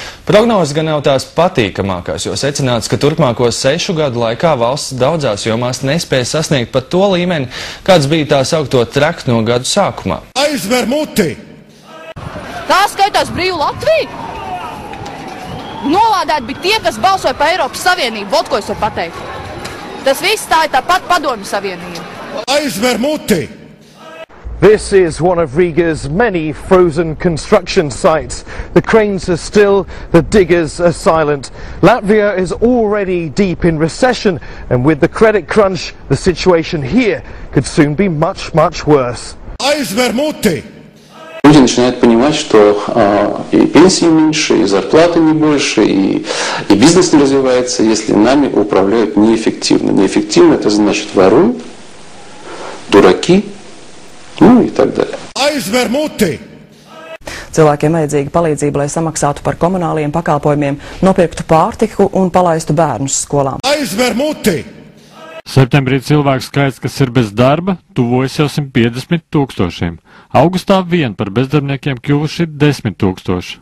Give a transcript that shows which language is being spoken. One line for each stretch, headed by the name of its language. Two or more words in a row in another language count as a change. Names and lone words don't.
Latvian: Prognozes gan nav tās patīkamākās, jo secināts, ka turpmāko 6 gadu laikā valsts daudzās jomās nespēja sasniegt pat to līmeni, kāds bija tā saukto trekno gadu sākumā. Aizver muti! Tā skaitās brīvu Latviju? Nolādēti bija tie, kas balsoja par Eiropas Savienību, vot ko es varu pateikt. Tas viss tā ir tāpat Padomju Savienība. Aizver muti!
English: This is one of Riga's many frozen construction sites. The cranes are still, the diggers are silent. Latvia is already deep in recession, and with the credit crunch, the situation here could soon be much, much worse.
Latvian: Aizver muti!
Russian: Люди начинают понимать, что и пенсии меньше, и зарплаты не больше, и бизнес не развивается, если нами управляют неэффективно. Неэффективно это значит воруют, дураки, nu, и так далее.
Latvian: Aizver muti! Cilvēkiem vajadzīga palīdzība, lai samaksātu par komunāliem pakalpojumiem, nopirktu pārtiku un palaistu bērnus skolām. Aizver muti! Septembrī cilvēku skaits, kas ir bez darba, tuvojas jau 150 000. Augustā vien par bezdarbniekiem kļuvuši 10 000.